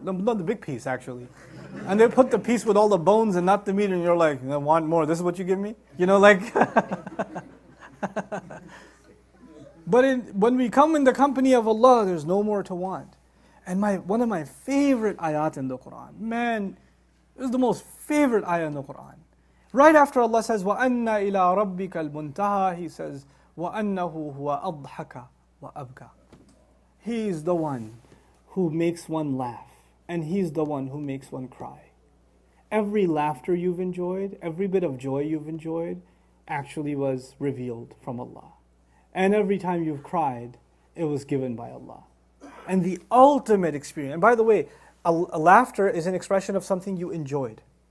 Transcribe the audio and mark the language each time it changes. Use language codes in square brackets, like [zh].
[en] Not the big piece, actually. And they put the piece with all the bones and not the meat, and you're like, I want more. This is what you give me? But when we come in the company of Allah, there's no more to want. And one of my favorite ayat in the Qur'an, man, this is the most favorite ayah in the Qur'an. Right after Allah says, [ar] وَأَنَّ إِلَىٰ رَبِّكَ الْمُنْتَهَى, [en] He says, [ar] وَأَنَّهُ هُوَ أَضْحَكَ وَأَبْكَى. [en] He is the one who makes one laugh, and He's the one who makes one cry. Every laughter you've enjoyed, every bit of joy you've enjoyed, actually was revealed from Allah. And every time you've cried, it was given by Allah. And the ultimate experience, and by the way, a laughter is an expression of something you enjoyed.